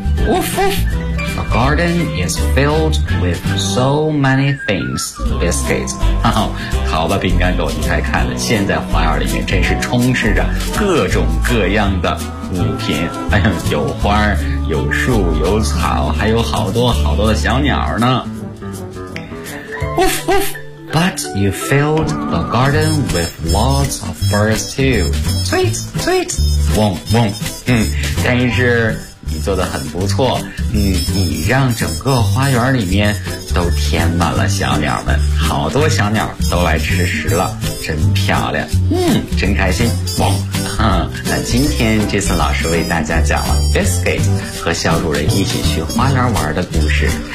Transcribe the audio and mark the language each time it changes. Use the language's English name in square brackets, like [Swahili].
[English] Woof woof, the garden is filled with so many things, biscuits. 哈哈。 [Chinese] 好吧，饼干狗，你快看了，现在花园里面真是充斥着各种各样的物品。哎呀，有花，有树，有草，还有好多好多的小鸟呢。 [English] Woof woof, but you filled the garden with lots of birds too. Tweet tweet, wong wong. [Chinese] 但是你做得很不错，你让整个花园里面都填满了小鸟们，好多小鸟都来吃食了，真漂亮，真开心。汪，那今天这次老师为大家讲了 Biscuit 和小主人一起去花园玩的故事。